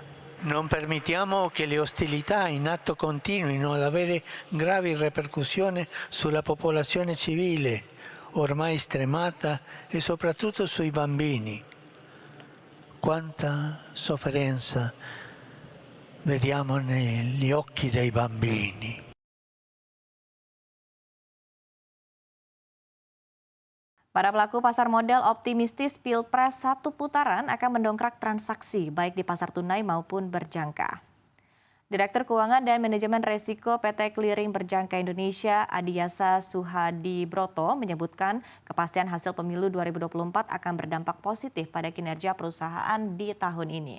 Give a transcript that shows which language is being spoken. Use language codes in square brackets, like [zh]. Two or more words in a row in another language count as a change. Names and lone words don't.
[it] Non permettiamo che le ostilità in atto continuino ad avere gravi ripercussioni sulla popolazione civile, ormai stremata, e soprattutto sui bambini. Quanta sofferenza vediamo negli occhi dei bambini. [id] Para pelaku pasar modal optimistis Pilpres satu putaran akan mendongkrak transaksi baik di pasar tunai maupun berjangka. Direktur Keuangan dan Manajemen Resiko PT Clearing Berjangka Indonesia, Adiasa Suhadi Broto, menyebutkan kepastian hasil pemilu 2024 akan berdampak positif pada kinerja perusahaan di tahun ini.